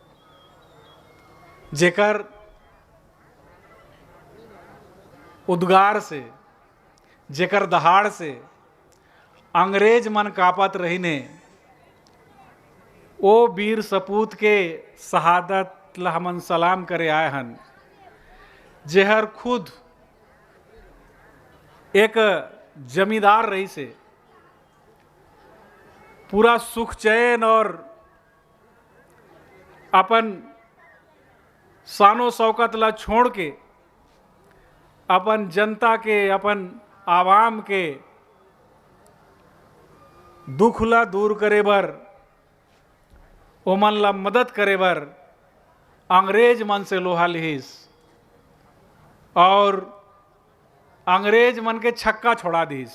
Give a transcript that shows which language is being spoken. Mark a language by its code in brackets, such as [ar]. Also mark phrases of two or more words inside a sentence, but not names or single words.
[hne] जेकर उद्गार से, जेकर दहाड़ से अंग्रेज मन कापत रही ने, ओ वीर सपूत के शहादत ला हमन सलाम करे आए हन, जेहर खुद एक जमींदार रही से पूरा सुख चैन और अपन शानो शौकत ला छोड़ के अपन जनता के, अपन आवाम के दुख ला दूर करे बर, ओमन ला मदद करे बर अंग्रेज मन से लोहा लिहिस और अंग्रेज मन के छक्का छोड़ा दीस।